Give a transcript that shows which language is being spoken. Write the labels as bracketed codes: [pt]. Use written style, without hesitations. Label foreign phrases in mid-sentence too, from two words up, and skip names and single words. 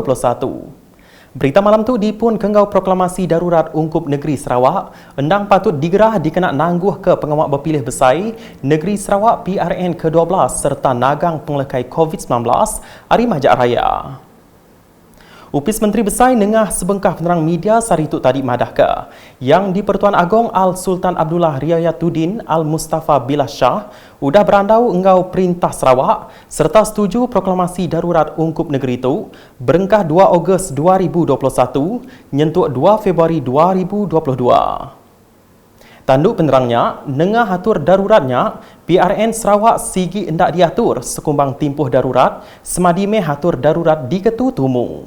[iba] Berita malam tu dipun kenggau proklamasi darurat ungkup negeri Sarawak endang patut digerah dikenak nangguh ke pengawak berpilih besai negeri Sarawak PRN ke-12 serta nagang penglekai COVID-19 Hari Majak Raya. Upis Menteri Besar nengah sebengkah penerang media sarituk tadi madahka yang di-Pertuan Agong Al-Sultan Abdullah Riayatuddin Al-Mustafa Billah Shah udah berandau enggau Perintah Sarawak serta setuju proklamasi darurat ungkup negeri itu berengkah 2 Ogos 2021 nyentuk 2 Februari 2022. Tanduk penerangnya, nengah atur daruratnya, PRN Sarawak sigi endak diatur sekumbang timpuh darurat semadi meh atur darurat diketu tumu.